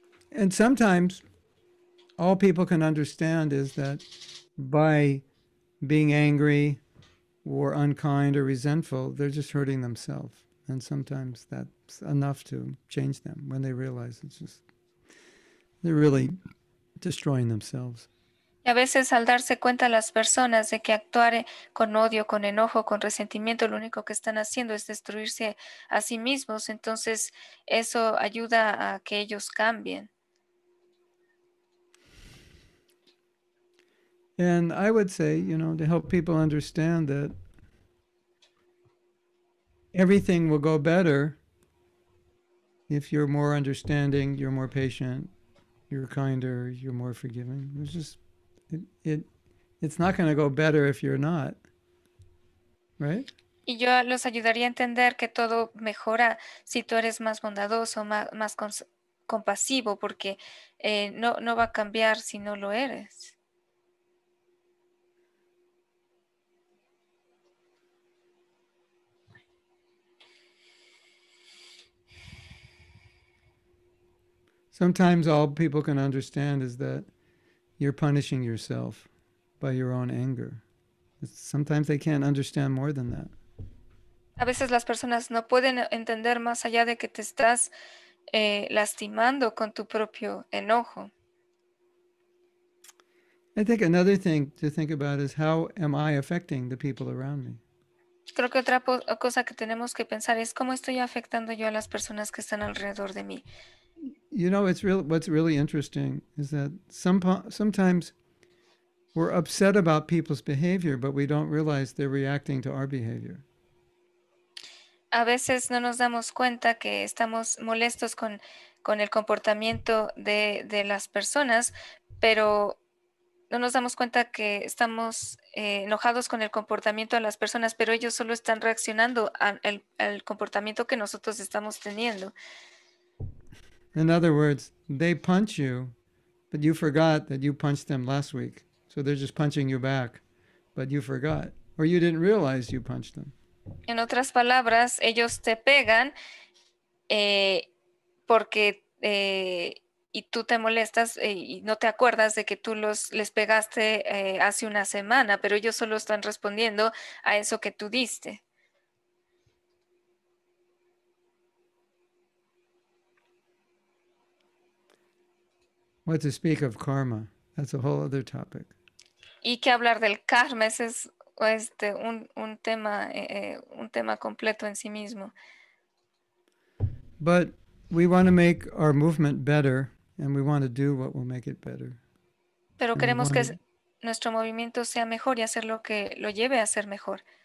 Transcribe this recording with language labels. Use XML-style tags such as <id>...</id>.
<en>And sometimes all people can understand is that by being angry or unkind or resentful, they're just hurting themselves. And sometimes that's enough to change them when they realize they're really destroying themselves.</en> <es>Y a veces al darse cuenta las personas de que actuar con odio, con enojo, con resentimiento, lo único que están haciendo es destruirse a sí mismos, entonces eso ayuda a que ellos cambien.</es> <en>And I would say, to help people understand that everything will go better if you're more understanding, you're more patient, you're kinder, you're more forgiving. It's just, it's not going to go better if you're not, right?</en> <es>Y yo los ayudaría a entender que todo mejora si tú eres más bondadoso, más compasivo, porque no va a cambiar si no lo eres.</es> <en>Sometimes all people can understand is that you're punishing yourself by your own anger. Sometimes they can't understand more than that.</en> <es>A veces las personas no pueden entender más allá de que te estás lastimando con tu propio enojo.</es> <en>I think another thing to think about is how am I affecting the people around me?</en> <es>Creo que otra cosa que tenemos que pensar es cómo estoy afectando yo a las personas que están alrededor de mí.</es> <en>You know, what's really interesting is that sometimes we're upset about people's behavior, but we don't realize they're reacting to our behavior.</en> <es>A veces no nos damos cuenta que estamos molestos con el comportamiento de las personas, pero no nos damos cuenta que estamos enojados con el comportamiento de las personas, pero ellos solo están reaccionando al comportamiento que nosotros estamos teniendo.</es> <en>In other words, they punch you, but you forgot that you punched them last week. So they're just punching you back, but you forgot, or you didn't realize you punched them.</en> <es>En otras palabras, ellos te pegan porque y tú te molestas y no te acuerdas de que tú les pegaste hace una semana, pero ellos solo están respondiendo a eso que tú diste.</es> <en>What to speak of karma? That's a whole other topic.</en> <es>Y que hablar del karma, ese es un tema completo en sí mismo.</es> <en>But we want to make our movement better, and we want to do what will make it better.</en> <es>Pero</es> <en>And we</en> <es>queremos que</es> <en>wanna-</en> <es>nuestro movimiento sea mejor y hacer lo que lo lleve a ser mejor.</es>